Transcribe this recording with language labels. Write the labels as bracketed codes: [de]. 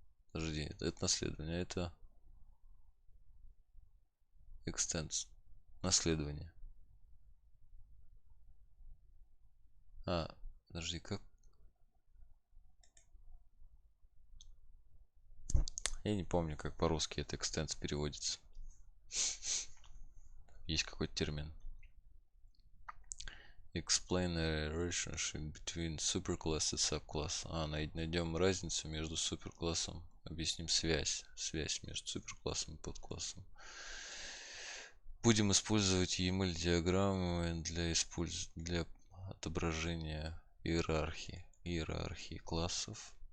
[ru] Подожди, это наследование, это extends. Наследование. Подожди, как? Я не помню, как по-русски это extends переводится. Есть какой-то термин. [en] Explain a relationship between superclass [ru] и [en] subclass. [ru] Найдем разницу между суперклассом. Объясним связь между суперклассом и подклассом. Будем использовать EML-диаграммы для отображения иерархии классов.